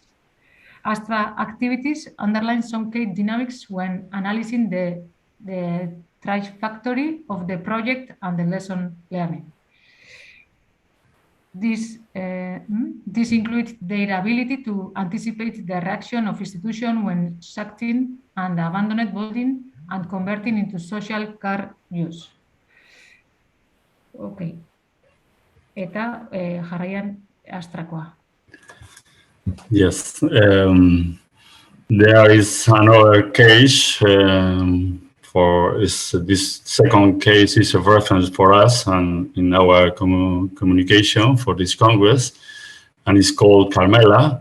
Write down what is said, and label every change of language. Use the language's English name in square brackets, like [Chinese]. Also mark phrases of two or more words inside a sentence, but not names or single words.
[English] Astra activities underline some key dynamics when analyzing the trajectory of the project and the lesson learning. This includes their ability to anticipate the reaction of institutions when shutting and abandoned building and converting into social care use. [Basque] Okay. Eta jarraian Astrakoa. [English] Yes, there is another case this second case is a reference for us and in our communication for this Congress, and it's called Carmela.